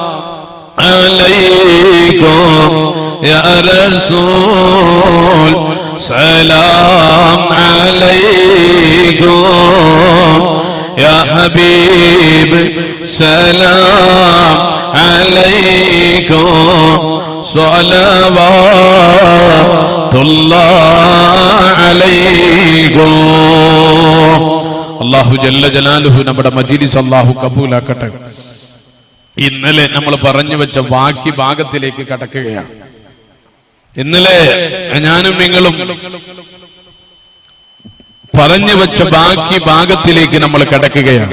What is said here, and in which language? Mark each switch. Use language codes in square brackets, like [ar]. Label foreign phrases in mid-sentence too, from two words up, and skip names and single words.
[ar] عليكم يا رسول سلام عليكم يا حبيب سلام عليكم صلوات الله عليكم. الله جل جلاله [ml] നമ്മുടെ മജ്‌ലിസ് അല്ലാഹു കബൂലാക്കട്ടെ. ഇന്നലെ നമ്മൾ പറഞ്ഞു വെച്ച ബാക്കി ഭാഗത്തിലേക്ക് കടക്കുകയാണ്. ഇന്നലെ ഞാനും നിങ്ങളും പറഞ്ഞു വെച്ച ബാക്കി ഭാഗത്തിലേക്ക് നമ്മൾ കടക്കുകയാണ്.